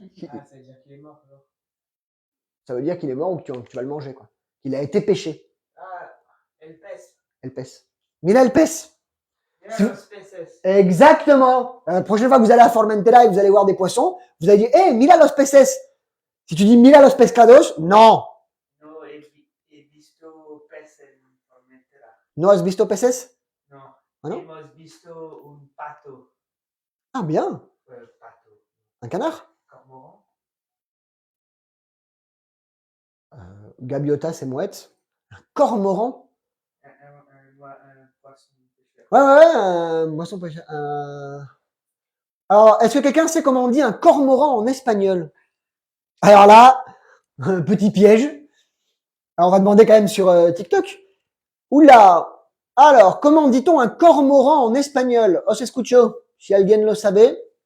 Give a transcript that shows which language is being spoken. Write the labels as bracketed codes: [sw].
[fr] Ah, ça veut dire qu'il est mort, alors. Ça veut dire qu'il est mort ou que tu vas le manger, quoi. Qu'il a été pêché. [es] Ah, el pez. El pez. Mira el pez. Mira Si- los peces. [fr] Exactement. La prochaine fois que vous allez à Formentera et que vous allez voir des poissons, vous allez dire, [es] hey, mira los peces. [fr] Si tu dis [es] mira los pescados, [fr] non. [es] No he visto pez en Formentera. No has visto peces? No. Ah, no? Hemos visto un pato. Ah, bien. Pato. [fr] Un canard? Cormoran. [es] Gaviota, [fr] c'est mouette. Un cormoran? Un poisson pêcheur. Ouais, un poisson pêcheur. Alors, est-ce que quelqu'un sait comment on dit un cormoran en espagnol? Alors là, petit piège. Alors, on va demander quand même sur TikTok. Oula! Alors, comment dit-on un cormoran en espagnol? [es] Os escucho, si alguien lo sabe.